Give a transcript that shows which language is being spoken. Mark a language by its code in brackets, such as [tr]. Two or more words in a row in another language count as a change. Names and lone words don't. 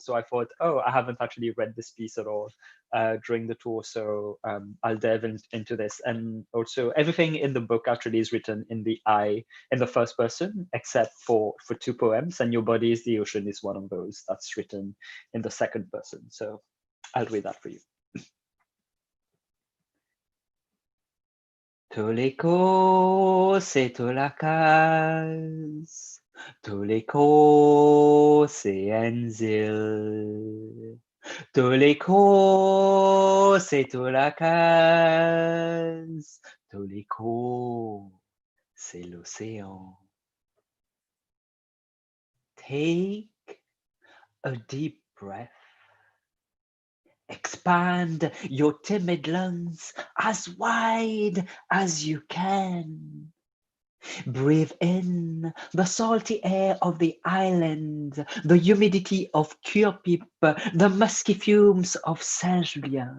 [en] So I thought, oh, I haven't actually read this piece at all during the tour. So I'll delve into this. And also everything in the book actually is written in the first person, except for 2 poems, and Your Body is the Ocean is one of those that's written in the second person. So I'll read that for you. Toliko se tolakas, toliko se enzil, toliko se tolakas, toliko c'est l'océan. Take a deep breath. Expand your timid lungs as wide as you can. Breathe in the salty air of the island, the humidity of Cure-Pipe, the musky fumes of Saint-Julien.